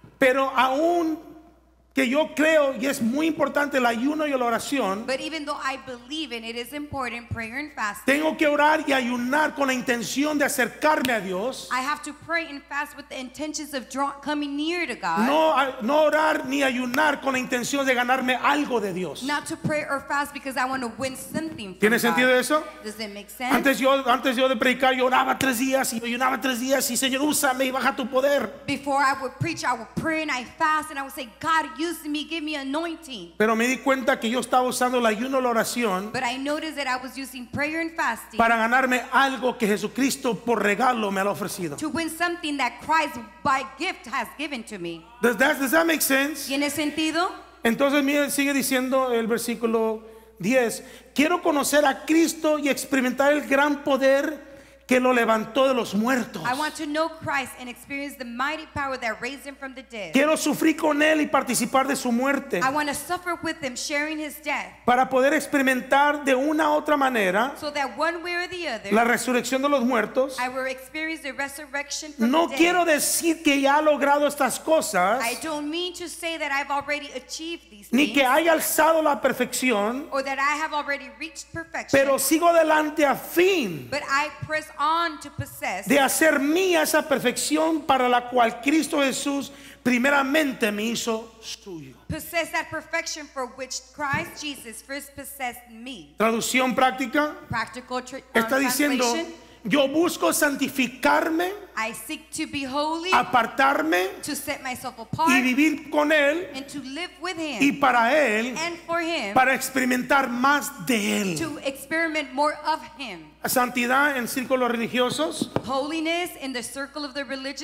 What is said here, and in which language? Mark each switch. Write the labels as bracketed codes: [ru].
[es] Pero aún que yo creo y es muy importante el ayuno y la oración, [en] But even though I believe in it is important, prayer and fasting, [es] tengo que orar y ayunar con la intención de acercarme a Dios. [en] I have to pray and fast with the intentions of coming near to God. [es] No orar ni ayunar con la intención de ganarme algo de Dios. [en] Not to pray or fast because I want to win something from [es] ¿Tiene [en] God. [es] sentido eso? [en] Does it make sense? [es] Antes yo de predicar, yo oraba 3 días y ayunaba 3 días y Señor, úsame y baja tu poder. [en] Before I would preach, I would pray and I fast and I would say, God, use use me, give me anointing. [es] Pero me di cuenta que yo estaba usando el ayuno y la oración [en] But I noticed that I was using prayer and fasting [es] para ganarme algo que Jesucristo por regalo me lo ha ofrecido. [en] to win something that Christ by gift has given to me. Does that make sense? [es] ¿Tiene sentido? Entonces mire, sigue diciendo el versículo 10. Quiero conocer a Cristo y experimentar el gran poder que lo levantó de los muertos. [en] I want to know Christ and experience the mighty power that raised him from the dead. [es] Quiero sufrir con él y participar de su muerte [en] I want to suffer with him, sharing his death, [es] para poder experimentar de una u otra manera [en] so that one way or the other, [es] la resurrección de los muertos. [en] I will experience the resurrection from [es] No [en] the dead. [es] quiero decir que ya ha logrado estas cosas, [en] I don't mean to say that I've already achieved these [es] ni [en] things, [es] que haya alzado la perfección, [en] or that I have already reached perfection, [es] pero sigo adelante a fin [en] but I press on to possess, [es] de hacer mía esa perfección para la cual Cristo Jesús primeramente me hizo suyo. [en] possess that perfection for which Christ Jesus first possessed me. [es] Traducción práctica, [en] Practical [es] está diciendo, [en] translation, [es] yo busco santificarme, [en] I seek to be holy, [es] apartarme [en] to set myself [es] y [en] apart, [es] vivir con Él [en] and to live with [es] y [en] him, [es] para Él, [en] and for him, [es] para experimentar más de Él. [en] to experiment more of him. [es] Santidad en círculos religiosos [en] Holiness in the circle of the religious